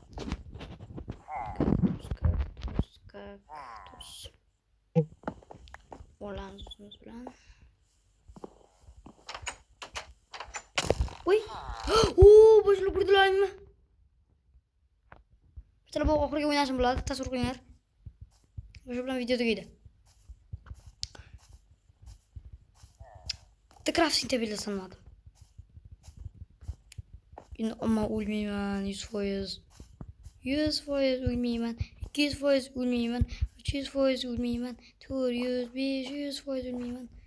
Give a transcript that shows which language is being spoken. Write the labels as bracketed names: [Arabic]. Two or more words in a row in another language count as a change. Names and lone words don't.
[Uzbek] Olamiz o'zimiz bilan. Oy. Boshlanib kirdilarmi? Bitta bu oxirgi o'ynashim bo'ladi. Tasavvur qilinglar. O'sha bilan video tugaydi. [English] The crafting table'da [Turkish] sanmadım. Yine ama ölmeyeyim 100%. 100% ölmeyeyim. 200% ölmeyeyim. 300% ölmeyeyim. 400, 500% ölmeyeyim.